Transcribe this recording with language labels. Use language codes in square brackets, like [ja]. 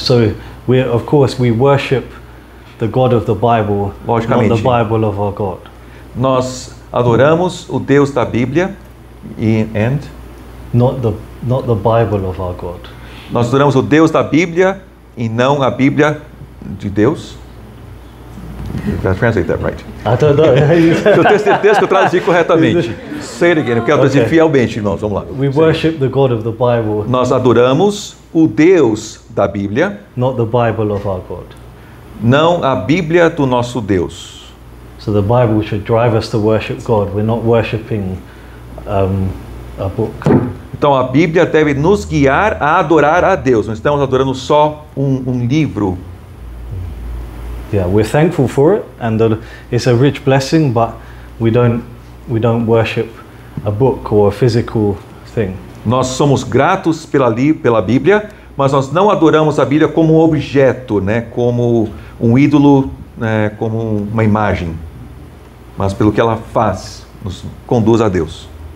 [en] So of course we worship the God of the Bible, not [pt] Logicamente. [en] the Bible of our God. [pt] Nós adoramos o Deus da Bíblia and [en] Not the Bible of our God. [pt] nós adoramos o Deus da Bíblia e não a Bíblia de Deus. [en] You gotta translate that right. I don't know. [pt] Eu tenho certeza que eu traduzi corretamente. Say it again, eu quero traduzir [en] Okay. [pt] fielmente, irmãos. Vamos lá. [en] We worship the God of the Bible, [pt] Nós adoramos o Deus da Bíblia, [en] not the Bible of our God. [pt] não a Bíblia do nosso Deus. [en] So the Bible should drive us to worship God. We're not worshiping a book. [pt] Então a Bíblia deve nos guiar a adorar a Deus. Não estamos adorando só um livro. [en] Yeah, we're thankful for it, and it's a rich blessing. But we don't worship a book or a physical thing. [pt] Nós somos gratos pela Bíblia, mas nós não adoramos a Bíblia como um objeto, né? Como um ídolo, né? Como uma imagem, mas pelo que ela faz, nos conduz a Deus.